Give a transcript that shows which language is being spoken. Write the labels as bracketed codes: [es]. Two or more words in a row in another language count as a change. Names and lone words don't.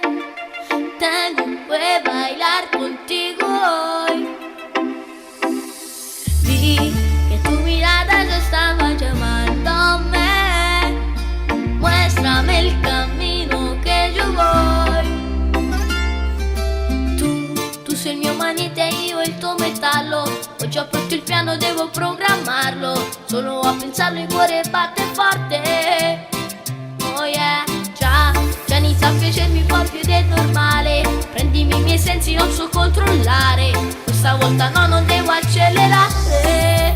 [es] Tengo que bailar contigo hoy. Vi que tu mirada ya estaba llamándome. Muéstrame el camino que yo voy. [it] Tu sei il mio manete e io il tuo metallo. Oggi ho pronto il piano, devo programmarlo. Solo a pensarlo il cuore batte forte. [en] Oh yeah, [it] già inizia a piacermi un po' più del normale. Prendimi i miei sensi, non so controllare. Questa volta no, non devo accelerare.